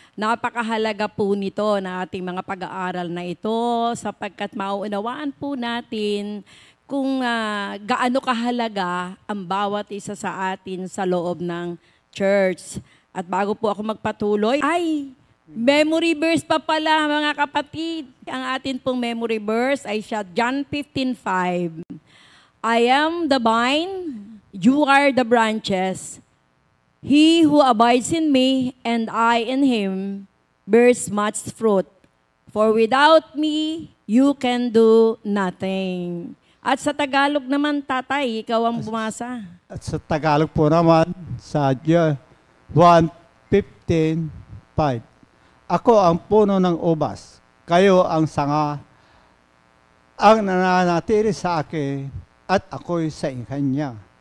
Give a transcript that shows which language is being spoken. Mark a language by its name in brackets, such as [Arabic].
[Filipino] Napakahalaga po nito na ating mga pag-aaral na ito sapagkat mauunawaan po natin kung gaano kahalaga ang bawat isa sa atin sa loob ng church. At bago po ako magpatuloy, memory verse pa pala mga kapatid. Ang atin pong memory verse ay siya John 15:5. [English] I am the vine, you are the branches. He who abides in me and I in him bears much fruit. For without me, you can do nothing. [Filipino] At sa Tagalog naman, Tatay, ikaw ang bumasa. At sa Tagalog po naman, sa John 1:15:5. Ako ang puno ng ubas, kayo ang sanga, ang nananatili sa akin at ako'y sa kanya.